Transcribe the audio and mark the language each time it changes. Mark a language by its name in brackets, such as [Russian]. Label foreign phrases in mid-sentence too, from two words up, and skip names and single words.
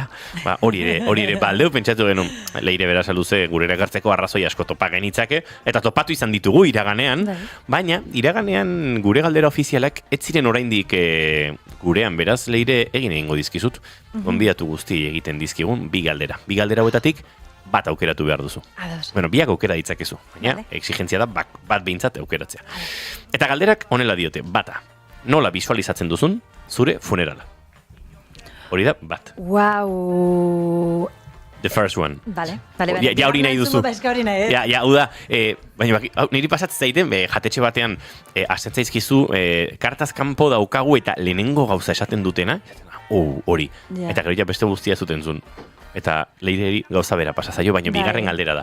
[Basque] Hori ere, baldeu pentsatu genuen Leire Berasaluze gurera ekartzeko arrazoi asko topa genitzake, eta topatu izan ditugu iraganean, baina iraganean gure galdera ofizialak ez ziren oraindik gurean, beraz Leire egin egingo dizkizut, gonbidatu guzti egiten dizkigun bi galdera. Bi galdera hauetatik bat aukeratu behar duzu. Bueno, biak aukera ditzakezu, baina exigentzia da bat behintzat aukeratzea. Eta galderak honela diote, bata, nola visualizatzen duzun zure funerala. Hori da, bat. Wow. [English] The first one. [Basque] Vale. Ja hori nahi duzu. Ja, hau da, baina niri pasatzen zaiten, jatetxe batean, hasten zaizkizu, kartaz kanpo daukagu eta lehenengo gauza esaten dutena, hori. Eta gero ja beste guztia zuten zuen. Eta Leireri gauza bera pasazaio, baina bigarren galdera da.